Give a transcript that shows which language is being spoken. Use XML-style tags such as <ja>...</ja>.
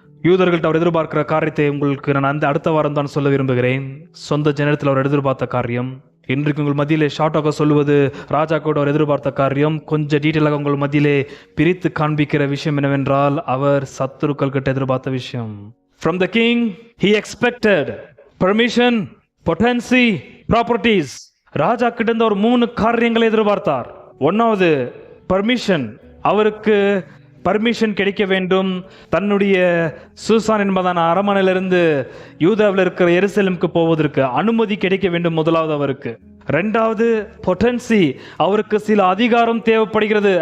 <ta>யூதர்கள்ட்ட அவர் எதிர்பார்க்கிற காரியத்தை உங்களுக்கு நான் அடுத்த வாரம் தான் சொல்ல விரும்புகிறேன். சொந்த ஜனத்தில் அவர் எதிர்பார்த்த காரியம். இன்றைக்கு உங்கள் மத்தியிலே ஷார்ட்டாக சொல்லுவது ராஜா கூட அவர் எதிர்பார்த்த காரியம். கொஞ்சம் டீட்டெயிலாக உங்கள் மத்தியிலே பிரித்து காண்பிக்கிற விஷயம் என்னவென்றால், அவர் சத்துருக்கள் கிட்ட எதிர்பார்த்த விஷயம்.</ta> <en>From the king he expected permission, potency, properties.</en> <ta>ராஜா கிட்ட இருந்த ஒரு 3 காரியங்களை எதிர்பார்த்தார். 1வது பர்மிஷன், அவருக்கு பர்மிஷன் கிடைக்க வேண்டும். தன்னுடைய சூசான் என்பதான அரமனையிலிருந்து யூதாவில் இருக்கிற எருசலேமுக்கு போவதற்கு அனுமதி கிடைக்க வேண்டும் 1வது அவருக்கு. 2வது பொட்டன்சி, அவருக்கு சில அதிகாரம் தேவைப்படுகிறது.</ta>